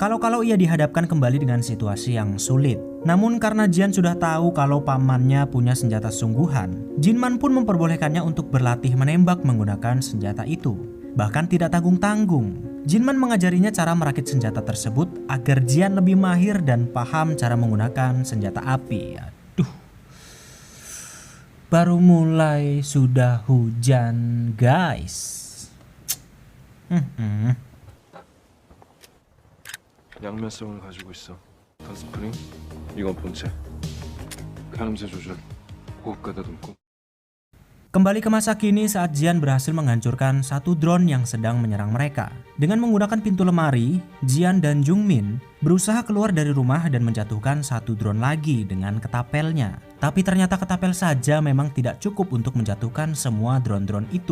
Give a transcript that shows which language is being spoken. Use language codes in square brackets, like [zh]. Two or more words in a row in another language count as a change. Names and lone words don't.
[id] kalau-kalau ia dihadapkan kembali dengan situasi yang sulit. Namun karena Jian sudah tahu kalau pamannya punya senjata sungguhan, Jinman pun memperbolehkannya untuk berlatih menembak menggunakan senjata itu. Bahkan tidak tanggung-tanggung, Jinman mengajarinya cara merakit senjata tersebut agar Jian lebih mahir dan paham cara menggunakan senjata api. Aduh, baru mulai sudah hujan guys. [ko] 양면성을 가지고 있어. 더스프링, 이건 본체. 가늠새 조절, 호흡 가다듬고. [id] Kembali ke masa kini saat Jian berhasil menghancurkan satu drone yang sedang menyerang mereka. Dengan menggunakan pintu lemari, Jian dan Jungmin berusaha keluar dari rumah dan menjatuhkan satu drone lagi dengan ketapelnya. Tapi ternyata ketapel saja memang tidak cukup untuk menjatuhkan semua drone-drone itu.